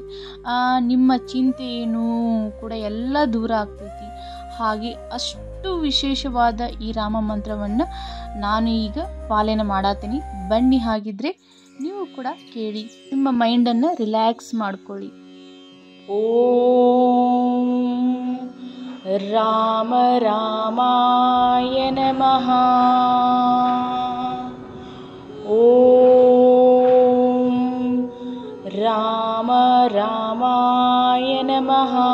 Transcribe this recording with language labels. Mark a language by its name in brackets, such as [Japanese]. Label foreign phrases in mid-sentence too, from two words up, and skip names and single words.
[Kannada] ನಿಮ್ಮ ಚಿಂತೆಯನ್ನು ಕೂಡ ಎಲ್ಲ ದೂರ ಆಗ್ತೈತಿ. ಹಾಗೆ ಅಷ್ಟು ವಿಶೇಷವಾದ ಈ ರಾಮ ಮಂತ್ರವನ್ನು ನಾನು ಈಗ ಪಾಲನೆ ಮಾಡತ್ತೀನಿ. ಬನ್ನಿ, ಹಾಗಿದ್ರೆ ನೀವು ಕೂಡ ಕೇಳಿ, ನಿಮ್ಮ ಮೈಂಡನ್ನು ರಿಲ್ಯಾಕ್ಸ್ ಮಾಡ್ಕೊಳ್ಳಿ. [Sanskrit] ಓಂ ರಾಮ ರಾಮಾಯ ನಮಃ. ಓಂ ರಾಮ ರಾಮಾಯ ನಮಃ.